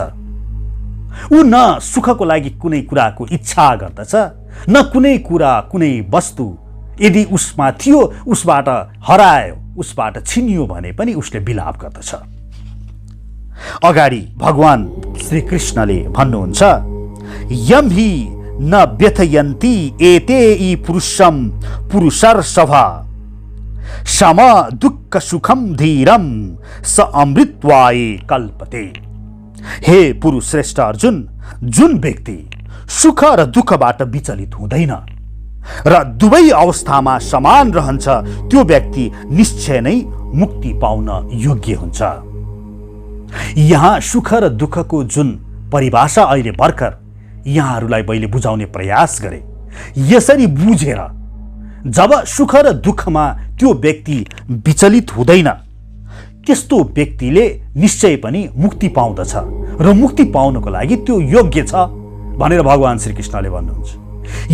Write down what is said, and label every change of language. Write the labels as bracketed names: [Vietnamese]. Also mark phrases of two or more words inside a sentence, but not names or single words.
[Nepali] ऊ न सुखको लागि कुनै कुराको इच्छा गर्दछ, न कुनै कुरा कुनै वस्तु यदि उसमा थियो उसबाट हरायो, उसबाट छिनियो भने पनि उसले विलाप गर्दछ। अगाडि भगवान श्री कृष्णले भन्नुहुन्छ, [Sanskrit] यम हि न व्यथयन्ति एते इ पुरुषम पुरुषर्षभ सम दुःख सुखम धीरम स अमृतवाय कल्पते। [Nepali] हे पुरुष श्रेष्ठ अर्जुन, जुन व्यक्ति सुख र दुःखबाट विचलित हुँदैन र दुवै अवस्थामा समान रहन्छ त्यो व्यक्ति निश्चय नै मुक्ति पाउन योग्य हुन्छ। यहाँ सुख र दुःखको जुन परिभाषा अहिले भर्खर यहाँहरूलाई मैले बुझाउने प्रयास गरे, यसरी बुझेर जब सुख र दुःखमा त्यो व्यक्ति विचलित हुँदैन त्यस्तो व्यक्तिले निश्चय पनि मुक्ति पाउँदछ र मुक्ति पाउनको लागि त्यो योग्य छ भनेर भगवान श्री कृष्णले भन्नुहुन्छ।